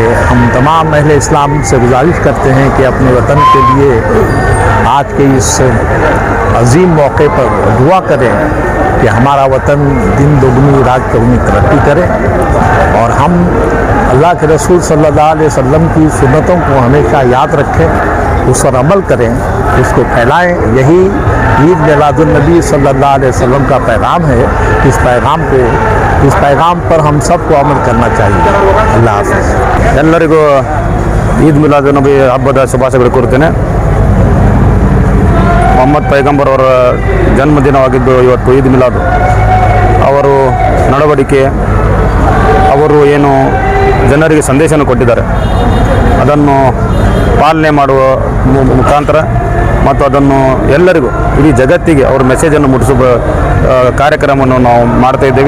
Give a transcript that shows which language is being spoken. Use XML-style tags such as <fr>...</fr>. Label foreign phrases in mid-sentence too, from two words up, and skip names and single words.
<hi>हम तमाम अहले इस्लाम से गुजारिश करते हैं कि अपने वतन के लिए आज के इस अजीम मौके पर दुआ करें कि हमारा वतन दिन दोगुनी रात चौगुनी तरक्की करे और हम अल्लाह के रसूल</hi> <ar>صلى الله عليه وسلم</ar> <hi>की सुन्नतों को हमेशा याद रखें, उस पर अमल करें, उसको फैलाएं। यही ईद मिलादुन्नबी</hi> <ar>صلى الله عليه وسلم</ar> <hi>का पैगाम है। इस पैगाम पर हम सबको अमल करना चाहिए। अल्लाह हाफ़िज़।</hi> <kn>ಎಲ್ಲರಿಗೂ ಈದ್ ಮಿಲಾದ್ ನಬಿ ಹಬ್ಬದ ಶುಭಾಶಯಗಳು ಕೋರುತ್ತೇನೆ. ಮೊಹಮ್ಮದ್ ಪೈಗಂಬರ್ ಅವರ ಜನ್ಮದಿನವಾಗಿದ್ದು ಇವತ್ತು ಈದ್ ಮಿಲಾದ್. ಅವರು ನಡವಳಿಕೆ, ಅವರು ಏನು ಜನರಿಗೆ ಸಂದೇಶವನ್ನು ಕೊಟ್ಟಿದ್ದಾರೆ ಅದನ್ನು ಪಾಲನೆ ಮಾಡುವ ಮುಖಾಂತರ ಮತ್ತು ಅದನ್ನು ಎಲ್ಲರಿಗೂ ಇಡೀ ಜಗತ್ತಿಗೆ ಅವ್ರ ಮೆಸೇಜನ್ನು ಮುಟ್ಟಿಸುವ ಕಾರ್ಯಕ್ರಮವನ್ನು ನಾವು ಮಾಡ್ತಾ ಇದ್ದೇವೆ.</kn>